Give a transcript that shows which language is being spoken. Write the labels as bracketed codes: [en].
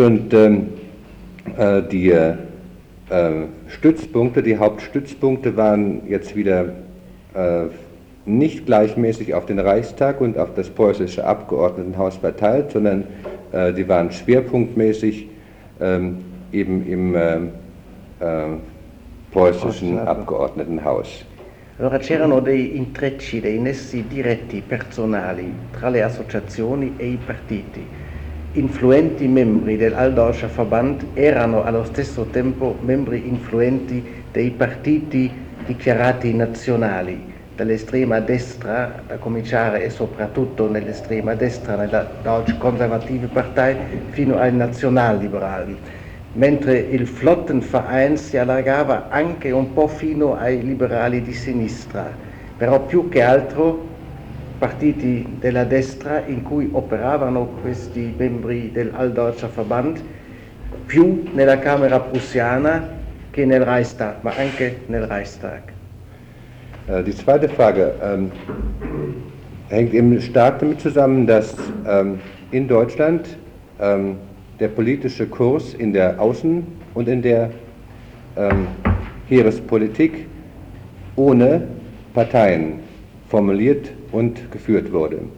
[de] Und die Stützpunkte, die Hauptstützpunkte waren jetzt wieder nicht gleichmäßig auf den Reichstag und auf das preußische Abgeordnetenhaus verteilt, sondern die waren schwerpunktmäßig eben im preußischen Abgeordnetenhaus. [it] Allora c'erano dei intrecci, dei nessi diretti personali tra le associazioni e i partiti. Influenti membri del Alldeutscher Verband erano allo stesso tempo membri influenti dei partiti dichiarati nazionali, dall'estrema destra, da cominciare e soprattutto nell'estrema destra, nella Deutsche Konservative Partei, fino ai Nationalliberali. Mentre il Flottenverein si allargava anche un po' fino ai liberali di sinistra, però più che altro partiti della destra in cui operavano questi membri del Alldeutscher Verband, più nella Camera Prussiana che nel Reichstag, ma anche nel Reichstag. [de] Die zweite Frage hängt eben stark damit zusammen, dass in Deutschland der politische Kurs in der Außen- und in der Heerespolitik ohne Parteien formuliert und geführt wurde.